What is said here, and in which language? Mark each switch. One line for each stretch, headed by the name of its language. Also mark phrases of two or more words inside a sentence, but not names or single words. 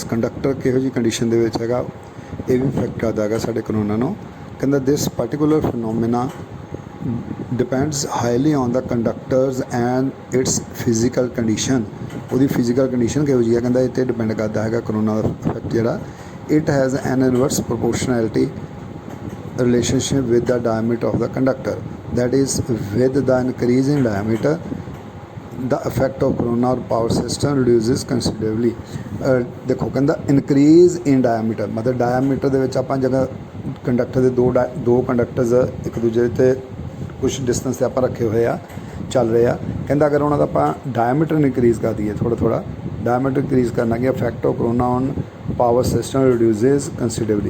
Punjabi: ਕੰਡਕਟਰ ਕਿਹੋ ਜਿਹੀ ਕੰਡੀਸ਼ਨ ਦੇ ਵਿੱਚ ਹੈਗਾ ਇਹ ਵੀ ਇਫੈਕਟ ਕਰਦਾ ਹੈਗਾ ਸਾਡੇ ਕਰੋਨਾ ਨੂੰ।
English: ਕਹਿੰਦਾ this particular phenomena depends highly on the conductors and its physical condition.
Punjabi: ਉਹਦੀ
English: physical condition
Punjabi: ਕਿਹੋ ਜਿਹੀ ਹੈ ਕਹਿੰਦਾ ਇਹ 'ਤੇ ਡਿਪੈਂਡ ਕਰਦਾ ਹੈਗਾ ਕਰੋਨਾ ਦਾ ਇਫੈਕਟ ਜਿਹੜਾ।
English: It has an inverse proportionality relationship with the diameter of the conductor, that is with the increase in diameter the effect of corona or power system reduces considerably।
Hindi: देखो कहता
English: increase in diameter
Punjabi: मतलब diameter ਦੇ ਵਿੱਚ ਆਪਾਂ ਜਗ੍ਹਾ ਕੰਡਕਟਰ ਦੇ ਦੋ ਕੰਡਕਟਰਸ ਇੱਕ ਦੂਜੇ ਤੇ ਕੁਛ ਡਿਸਟੈਂਸ ਤੇ ਆਪਾਂ ਰੱਖੇ ਹੋਏ ਆ ਚੱਲ ਰਹੇ ਆ। ਕਹਿੰਦਾ ਅਗਰ ਉਹਨਾਂ ਦਾ ਆਪਾਂ
English: diameter increase
Punjabi: ਕਰ ਦਈਏ ਥੋੜਾ
English: diameter increase
Punjabi: ਕਰਨਾ ਕਿ
English: effect of corona on power system reduces considerably.